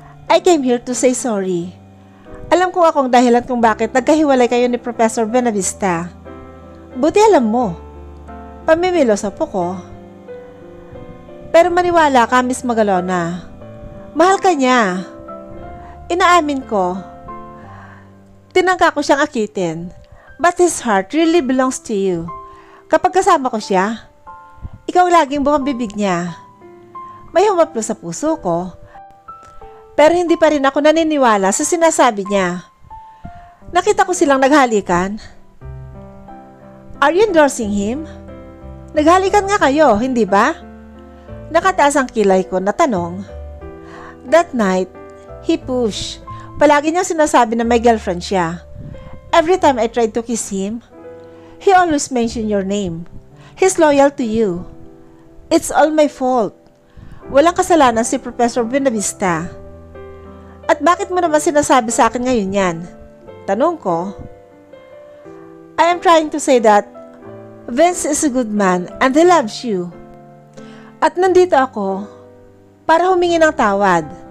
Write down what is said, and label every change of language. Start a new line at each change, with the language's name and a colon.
English: I came here to say sorry.
Filipino: Alam ko akong dahilan kung bakit nagkahiwalay kayo ni Professor Benavista. Buti alam mo. Pamimilosop ko. Pero maniwala ka, Miss Magalona. Mahal ka niya. Inaamin ko. Tinangka ko siyang akitin.
English: But his heart really belongs to you.
Filipino: Kapag kasama ko siya, ikaw laging bukang bibig niya. May humaplo sa puso ko. Pero hindi pa rin ako naniniwala sa sinasabi niya. Nakita ko silang naghalikan.
English: Are you endorsing him?
Filipino: Naghalikan nga kayo, hindi ba? Nakataas ang kilay ko na tanong.
English: That night, he pushed.
Filipino: Palagi niyang sinasabi na may girlfriend siya.
English: Every time I tried to kiss him, he always mentioned your name. He's loyal to you. It's all my fault.
Filipino: Walang kasalanan si Professor Benavista. At bakit mo naman sinasabi sa akin ngayon yan? Tanong ko.
English: I am trying to say that Vince is a good man and he loves you.
Filipino: At nandito ako para humingi ng tawad.